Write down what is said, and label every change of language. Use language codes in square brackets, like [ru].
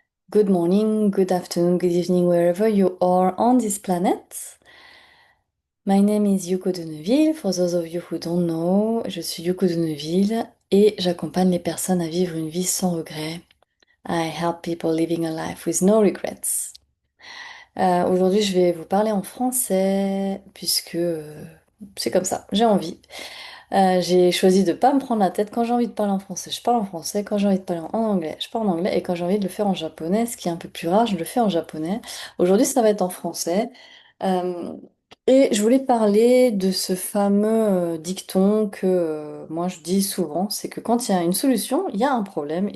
[en] Good morning, good afternoon, good evening, wherever you are on this planet. My name is Yuko de Neuville. For those of you who don't know, [fr] je suis Yuko de Neuville et j'accompagne les personnes à vivre une vie sans regrets. [en] I help people living a life with no regrets. [fr] Aujourd'hui, je vais vous parler en français puisque c'est comme ça, j'ai envie. J'ai choisi de pas me prendre la tête. Quand j'ai envie de parler en français, je parle en français. Quand j'ai envie de parler en anglais, je parle en anglais. Et quand j'ai envie de le faire en japonais, ce qui est un peu plus rare, je le fais en japonais. Aujourd'hui, ça va être en français. Euh, et je voulais parler de ce fameux dicton que moi je dis souvent, c'est que quand il y a une solution, il y a un problème.